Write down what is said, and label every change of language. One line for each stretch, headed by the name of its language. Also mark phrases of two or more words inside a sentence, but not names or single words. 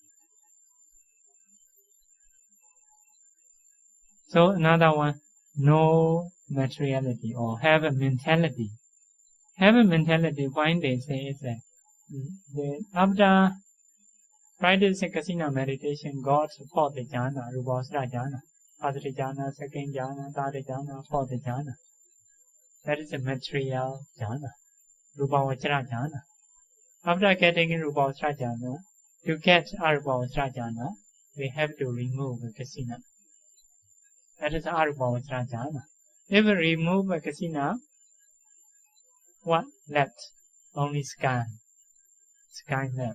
English: So another one, no materiality or have a mentality. Have a mentality, why they say is that after practicing kasina meditation, God support the jhana,
Pali: rupasra jhana,
English: first jhana, second jhana, third jhana, fourth jhana. That is a material jhana,
Pali: rupavachara jhana.
English: After getting
Pali: rupavachara jhana,
English: to get
Pali: arupavachara jhana,
English: we have to remove the kasina. That is
Pali: arupavachara jhana.
English: If we remove the kasina, what left? Only sky. Sky left.